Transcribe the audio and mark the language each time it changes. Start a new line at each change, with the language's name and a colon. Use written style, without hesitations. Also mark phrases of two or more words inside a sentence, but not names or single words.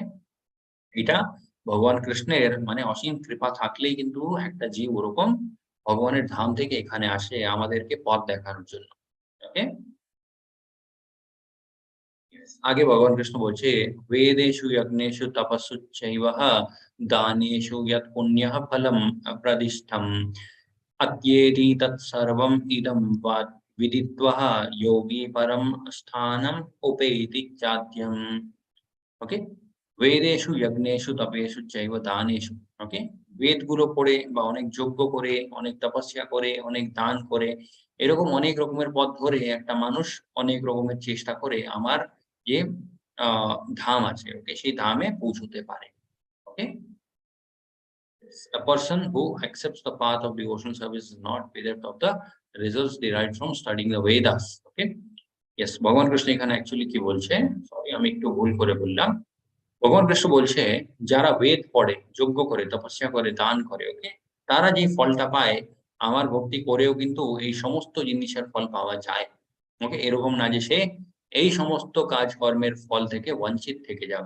Bangla: এটা ভগবান কৃষ্ণের মানে অসীম কৃপা থাকলেই কিন্তু একটা জীব ওরকম ভগবানের ধাম থেকে এখানে আসে আমাদেরকে পথ দেখানোর জন্য। ওকে? আগে ভগবান কৃষ্ণ বলছে,
Sanskrit: "বেদেষু যজ্ঞেষু তপস্যুচ্চৈবহ দানেষু যৎ পুণ্যঃ ফলম প্রদিষ্ঠম अत्येति तत्सर्वम् इदं विदित्वः योगी परं स्थानम् उपेति चाद्यम्"। ওকে? বেদেষু যজ্ঞেষু তপেষু চৈব দানেষু। ওকে?
Bangla: বেদগুলো পড়ে বা অনেক যজ্ঞ করে, অনেক তপস্যা করে, অনেক দান করে, এরকম অনেক রকমের পথ ধরে একটা মানুষ অনেক রকমের চেষ্টা করে আমার যে আ ধাম আছে, ওকে? সেই ধামে পৌঁছতে পারে। ওকে?
English: A person who accepts the path of devotional service is not bereft of the results derived from studying the Vedas. Okay? Yes,
Bangla: ভগবান কৃষ্ণ এখানে অ্যাকচুয়ালি কি বলছে? সরি, আমি একটু ভুল করে বললাম। ভগবান কৃষ্ণ বলছে, যারা বেদ পড়ে, যজ্ঞ করে, তপস্যা করে, দান করে, ওকে? তারা যে ফলটা পায়, আমার ভক্তি করেও কিন্তু এই সমস্ত জিনিসের ফল পাওয়া যায়। ওকে? এরকম না যে সে এই সমস্ত কাজকর্মের ফল থেকে বঞ্চিত থেকে যাবে।